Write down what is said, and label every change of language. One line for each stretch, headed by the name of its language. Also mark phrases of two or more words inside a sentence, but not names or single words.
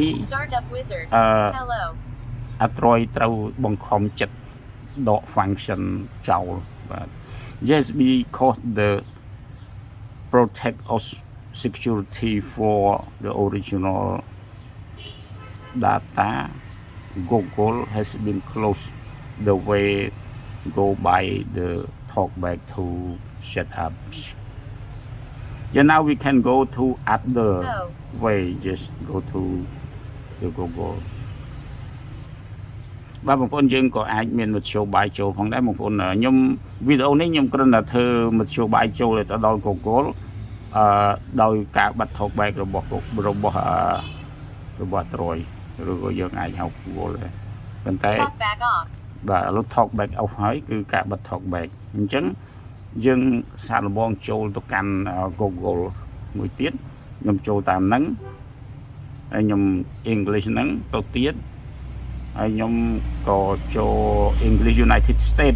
English: Startup wizard. Hello.
Khmer: អត់ត្រូវបង្ខំចិត្តដក function ចោលបាទ
English: Yes, because the protect us security for the original data, Google has been closed the way go by the TalkBack to set up. Yeah, now we can go to other way. Just go to the Google.
Khmer: បាទបងប្អូនយើងក៏អាចមានមធ្យោបាយចូលផងដែរបងប្អូនខ្ញុំវីដេអូនេះខ្ញុំគ្រាន់តែធ្វើមធ្យោបាយចូលទៅដល់ Google ដោយការបិទ TalkBack របស់ Android ឬក៏យើងអាចហៅ Google ដែរប៉ុន្តែបាទឥឡូវ TalkBack off ហើយគឺការបិទ TalkBack អញ្ចឹងយើងសាកល្បងចូលទៅកាន់ Google មួយទៀតខ្ញុំចូលតាមហ្នឹងហើយខ្ញុំ English ហ្នឹងទៅទៀតហើយខ្ញុំក៏ចូល
English: English United States.